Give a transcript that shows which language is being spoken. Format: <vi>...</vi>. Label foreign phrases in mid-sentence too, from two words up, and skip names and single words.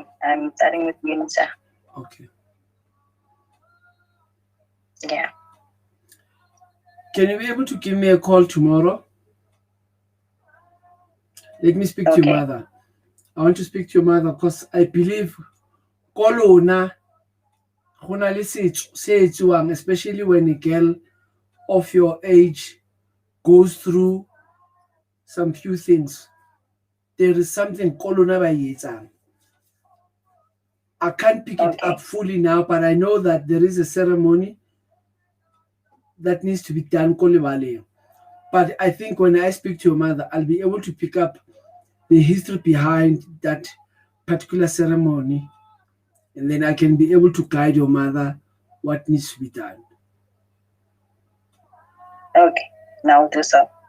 <en>I'm studying with UNISA. Okay. Yeah. Can you be able to give me a call tomorrow? Let me speak to your Okay. mother. I want to speak to your mother because I believe</en> <st>kolona gona le setso se etsuwang,</st> <en>especially when a girl of your age goes through some few things. There is something</en> <st>kolona ba e etsang.</st> <en>I can't pick it up fully now, but I know that there is a ceremony that needs to be done</en> <st>ko lebaleng.</st> <en>But I think when I speak to your mother, I'll be able to pick up the history behind that particular ceremony, and then I can be able to guide your mother what needs to be done. Okay. Now I'll do so.</en>